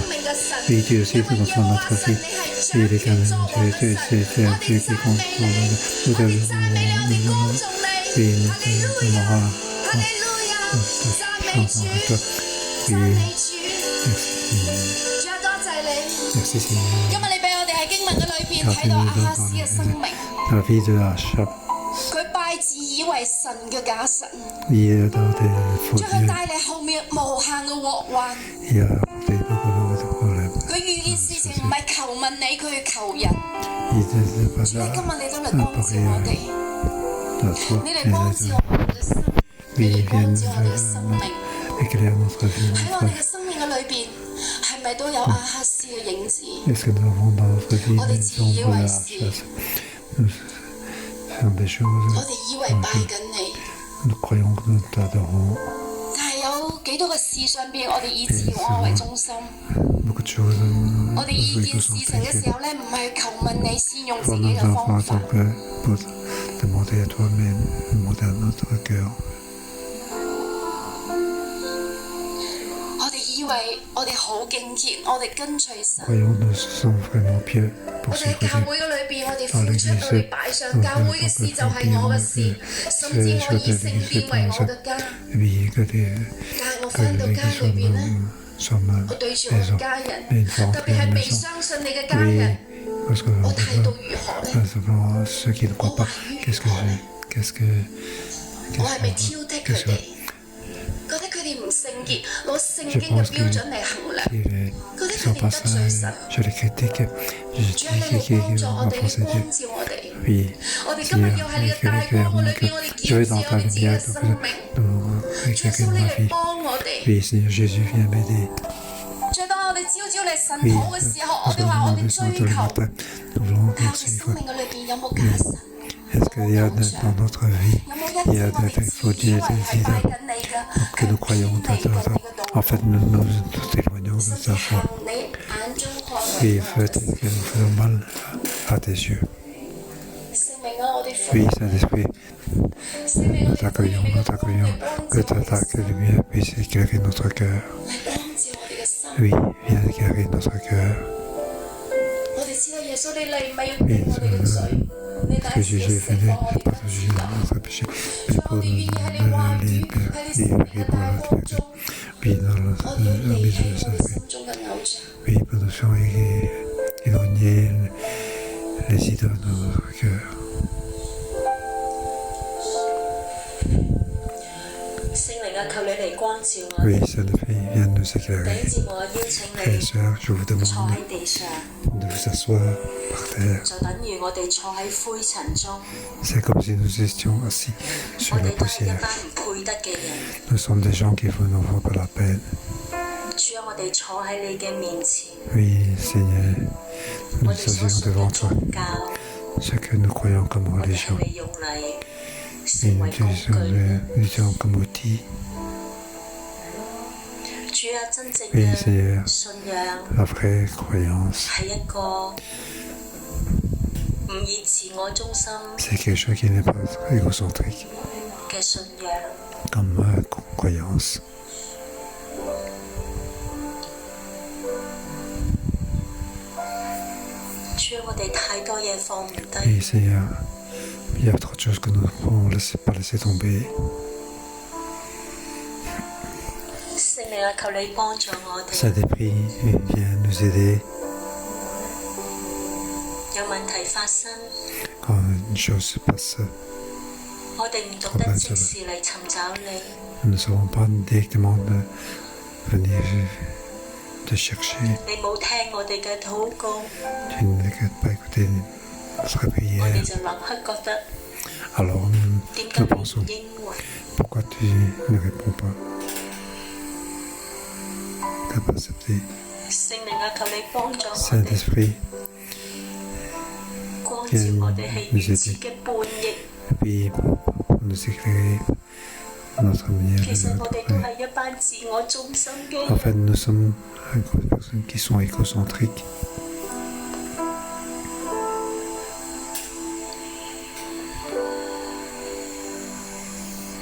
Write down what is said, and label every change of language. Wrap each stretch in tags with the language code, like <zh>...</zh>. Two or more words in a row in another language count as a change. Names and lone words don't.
<fr>Oui, tu aussi contrôles notre vie. Oui, l'éternel Dieu, c'est un Dieu qui contrôle nous te louons. Oui, nous te louons. Nous te chantons avec toi. Oui, merci Seigneur. La vie de Achab.</fr> <yue>佢拜自以為神嘅假神，</yue> <fr>Il a donné faux</fr> <yue>將佢</yue> <fr>Dieu.</fr> <yue>帶嚟後面無限嘅禍患。</yue> <fr>Il a apporté beaucoup de problèmes.</fr> <yue>佢遇見事情唔係求問你，佢去求人。</yue> <fr>Il n'était pas</fr> <yue>主你</yue> <fr>là</fr> <yue>今日你都嚟光照</yue> <fr>pour</fr> <yue>我哋，</yue> <fr>la foi.</fr> <yue>你嚟光照我哋嘅心，你</yue> <fr>Oui,</fr> <yue>嚟</yue> <fr>il</fr> <yue>光</yue> <fr>vient</fr> <yue>照我哋嘅生命。</yue> <fr>éclairer notre vie.</fr> <yue>喺我哋嘅生命嘅裏邊，係咪都有亞哈斯嘅影子？</yue> <fr>Est-ce que nous avons dans notre vie On est des ombres de la chasse? Nous faisons des</fr> <yue>我</yue> <fr>choses,</fr> <yue>哋以為拜緊你，</yue> <fr>nous croyons que nous t'adorons.</fr> <yue>但係有幾多個事上邊，我哋以自我為中心。</yue> <fr>Beaucoup de choses.</fr> <yue>我哋意見事情嘅時候咧，唔係求問你，先用自</yue> <fr>Pour</fr> <yue>己</yue> <fr>nos</fr> <yue>嘅方</yue> <fr>enfants,</fr> <yue>法</yue> <fr>tant。que pour demander à toi-même, demander à notre cœur.</fr> <yue>我哋以為我哋好敬虔，我哋跟隨神。</yue> <fr>Croyons nous sommes vraiment pieux</fr> <yue>我</yue> <fr>pour</fr> <yue>哋喺</yue> <fr>suivre</fr> <yue>教</yue> <fr>Dieu.</fr> <yue>會嘅裏邊，我哋付出，我哋擺上教會嘅事就係我嘅事，甚至我以聖殿為我嘅家。</yue> <fr>Oui, que</fr> <yue>但係我翻到家裏邊咧，</yue> <fr>sommes</fr> <yue>我對住我嘅家人，</yue> <fr>maison,</fr> <yue>特別係未相信你嘅家</yue> <fr>Oui,</fr> <yue>人，</yue> <fr>parce que</fr> <yue>我態度如何咧？</yue> <fr>simplement ceux qui ne croient pas, qu'est-ce que</fr> <yue>我係咪挑剔佢哋？覺得佢哋唔聖潔，攞聖經嘅標準嚟衡量，</yue> <fr>ils sont pas sages, je les critique, je</fr> <yue>主啊，你</yue> <fr>dis</fr> <yue>嚟幫助我</yue> <fr>qu'ils</fr> <yue>哋，</yue> <fr>vont</fr> <yue>你</yue> <fr>penser</fr> <yue>光</yue> <fr>Dieu.</fr> <yue>照我哋。</yue> <fr>Oui,</fr> <yue>我哋今日要喺你嘅大光嘅裏邊，我哋</yue> <fr>je</fr> <yue>檢</yue> <fr>vais</fr> <yue>視</yue> <fr>dans</fr> <yue>我</yue> <fr>ta</fr> <yue>哋自己</yue> <fr>lumière,</fr> <yue>嘅生</yue> <fr>donc</fr> <yue>命。</yue> <fr>nous</fr> <yue>主耶</yue> <fr>éclairez</fr> <yue>穌，你</yue> <fr>ma</fr> <yue>嚟</yue> <fr>vie.</fr> <yue>幫我哋。</yue> <fr>Oui, Seigneur Jésus, viens m'aider.</fr> <yue>主，當我哋朝朝嚟神</yue> <fr>Oui,</fr> <yue>討嘅時候，我</yue> <fr>parce que</fr> <yue>哋</yue> <fr>nous</fr> <yue>話我</yue> <fr>avons</fr> <yue>哋</yue> <fr>besoin</fr> <yue>追</yue> <fr>de le</fr> <yue>求，</yue> <fr>matin. Nous voulons</fr> <yue>但係我哋</yue> <fr>suivre.</fr> <yue>生命嘅裏邊有冇假神？</yue> <fr>Est-ce qu'il y a dans notre vie,</fr> <yue>有冇一</yue> <fr>il y</fr> <yue>啲</yue> <fr>a</fr> <yue>我哋</yue> <fr>des</fr> <yue>自</yue> <fr>faux</fr> <yue>以</yue> <fr>dieux,</fr> <yue>為</yue> <fr>des</fr> <yue>係拜</yue> <fr>idoles</fr> <yue>緊你嘅，</yue> <fr>que nous croyons</fr> <yue>偏離</yue> <fr>dans</fr> <yue>過</yue> <fr>ça.</fr> <yue>你嘅道</yue> <fr>En fait, nous éloignons</fr> <yue>甚</yue> <fr>de</fr> <yue>至</yue> <fr>ta</fr> <yue>行</yue> <fr>foi.</fr> <yue>你眼中看</yue> <fr>Oui,</fr> <yue>為惡嘅</yue> <fr>peut-être</fr> <yue>事。</yue> <fr>que nous faisons mal à tes yeux.</fr> <yue>聖靈啊，我哋呼</yue> <fr>Oui,</fr> <yue>籲</yue> <fr>Saint-Esprit,</fr> <yue>聖靈，我</yue> <fr>nous</fr> <yue>哋呼籲</yue> <fr>t'accueillons,</fr> <yue>你</yue> <fr>nous</fr> <yue>嘅光</yue> <fr>t'accueillons.</fr> <yue>嚟幫</yue> <fr>Que</fr> <yue>助我</yue> <fr>ta</fr> <yue>哋嘅心，</yue> <fr>lumière puisse éclairer notre cœur.</fr> <yue>嚟光照我哋嘅心。</yue> <fr>Oui, viens éclairer notre cœur.</fr> <yue>我哋知道耶穌你嚟唔係要定我哋嘅罪，你</yue> <fr>Que</fr> <yue>乃是</yue> <fr>Jésus</fr> <yue>要</yue> <fr>est</fr> <yue>釋</yue> <fr>venu,</fr> <yue>放我</yue> <fr>n'a</fr> <yue>哋</yue> <fr>pas</fr> <yue>嘅</yue> <fr>jugé</fr> <yue>自由。</yue> <fr>notre péché,</fr> <yue>主</yue> <fr>mais</fr> <yue>啊，我</yue> <fr>pour</fr> <yue>哋願意喺你</yue> <fr>nous</fr> <yue>話語，喺你</yue> <fr>libérer</fr> <yue>聖靈嘅</yue> <fr>pour</fr> <yue>大</yue> <fr>la</fr> <yue>光中，</yue> <fr>Oui, dans</fr> <yue>我哋要</yue> <fr>le</fr> <yue>離</yue> <fr>milieu</fr> <yue>棄</yue> <fr>de</fr> <yue>我</yue> <fr>sa</fr> <yue>哋</yue> <fr>vie.</fr> <yue>心中嘅偶像。</yue> <fr>Oui, pour nous faire éloigner les idoles de notre cœur.</fr> <yue>聖靈啊，求你嚟光照我</yue> <fr>Oui,</fr> <yue>哋。</yue> <fr>Saint-Esprit, viens nous</fr> <yue>弟</yue> <fr>éclairer.</fr> <yue>兄姊妹，我邀請</yue> <fr>Frères et</fr> <yue>你</yue> <fr>sœurs, je vous</fr> <yue>坐</yue> <fr>demande</fr> <yue>喺地上，</yue> <fr>de vous asseoir par terre.</fr> <yue>就等於我哋坐喺灰塵中。</yue> <fr>C'est comme si nous étions assis</fr> <yue>我</yue> <fr>sur la</fr> <yue>哋都係一</yue> <fr>poussière.</fr> <yue>班唔配得嘅人。</yue> <fr>Nous sommes des gens qui ne vaut pas la peine.</fr> <yue>主啊，我哋坐喺你嘅面前，</yue> <fr>Oui, Seigneur,</fr> <yue>我</yue> <fr>nous</fr> <yue>哋所</yue> <fr>s'asseyons</fr> <yue>信</yue> <fr>devant</fr> <yue>嘅</yue> <fr>toi.</fr> <yue>宗教，</yue> <fr>Ce que nous croyons comme</fr> <yue>我哋</yue> <fr>religion.</fr> <yue>係你用嚟</yue> <fr>Et</fr> <yue>成</yue> <fr>nous</fr> <yue>為工具。</yue> <fr>utilisons comme outil.</fr> <yue>主啊，真正</yue> <fr>Oui, Seigneur,</fr> <yue>嘅信仰</yue> <fr>la vraie croyance,</fr> <yue>係一個唔以自我中心</yue> <fr>c'est quelque chose qui n'est pas égocentrique,</fr> <yue>嘅信仰。</yue> <fr>comme croyance.</fr> <yue>主啊，我哋太多嘢放唔</yue> <fr>Oui,</fr> <yue>低。</yue> <fr>Seigneur, il y a trop de choses que nous ne pouvons pas laisser tomber.</fr> <yue>聖靈啊，求你幫助我哋。</yue> <fr>Saint-Esprit, viens nous aider</fr> <yue>有問題發生，</yue> <fr>quand une chose se passe.</fr> <yue>我哋唔懂得即時嚟尋找你。</yue> <fr>Nous ne savons pas directement de venir te chercher.</fr> <yue>你冇聽我哋嘅禱告，</yue> <fr>Tu n'as pas écouté notre</fr> <yue>我哋</yue> <fr>prière.</fr> <yue>就立刻覺得</yue> <fr>Alors</fr> <yue>點解</yue> <fr>nous</fr> <yue>你唔</yue> <fr>pensons,</fr> <yue>應允？</yue> <fr>pourquoi tu ne réponds pas? Tu n'as pas accepté.</fr> <yue>聖靈啊，求你幫助我哋，</yue> <fr>Saint-Esprit,</fr> <yue>光照我哋係如此嘅叛逆。</yue> <fr>puis pour nous éclairer notre manière</fr> <yue>其實</yue> <fr>de</fr> <yue>我哋都</yue> <fr>prier.</fr> <yue>係一班自我中心嘅</yue> <fr>En</fr> <yue>人。</yue> <fr>fait, nous sommes un groupe de personnes qui sont égocentriques.</fr> <yue>主</yue>